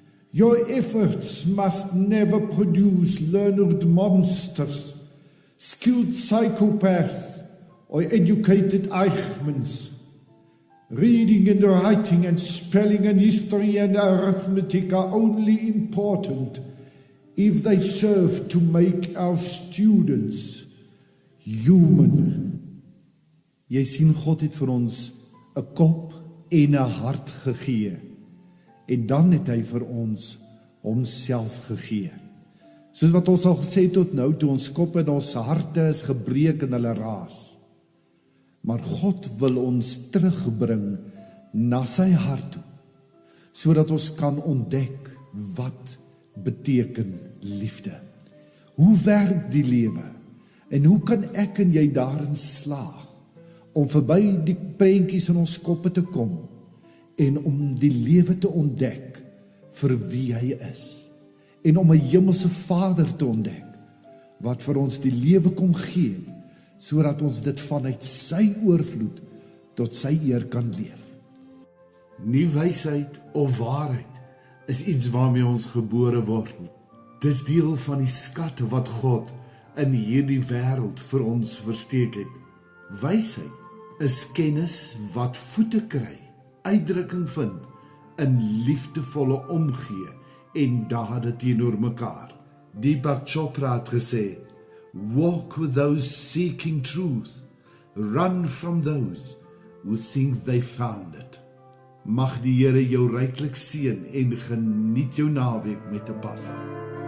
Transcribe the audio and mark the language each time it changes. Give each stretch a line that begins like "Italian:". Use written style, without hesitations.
English: Your efforts must never produce learned monsters, skilled psychopaths, or educated Eichmanns. Reading and writing and spelling and history and arithmetic are only important if they serve to make our students human.
Afrikaans: Jy sien, God het vir ons 'n kop en 'n hart gegee. En dan het hy vir ons homself gegee. Soos wat ons al gesê tot nou toe, ons kop en ons harte is gebreek en hulle raas. Maar God wil ons terugbring na sy hart toe, sodat ons kan ontdek wat beteken liefde. Hoe werk die lewe? En hoe kan ek en jy daarin slaag om verby die prentjies in ons koppe te kom en om die lewe te ontdek vir wie hy is, en om 'n hemelse Vader te ontdek wat vir ons die lewe kom gee, sodat ons dit vanuit sy oorvloed tot sy eer kan leef. Nie wysheid of waarheid is iets waarmee ons gebore word nie. Dis deel van die skatte wat God in hierdie wêreld vir ons versteek het. Wysheid is kennis wat voete kry, uitdrukking vind in liefdevolle omgee en dade teenoor mekaar. Deepak Chopra het gesê,
English: walk with those seeking truth, run from those who think they found it.
Afrikaans: Mag die Here jou ryklik seën en geniet jou naweek met 'n passie.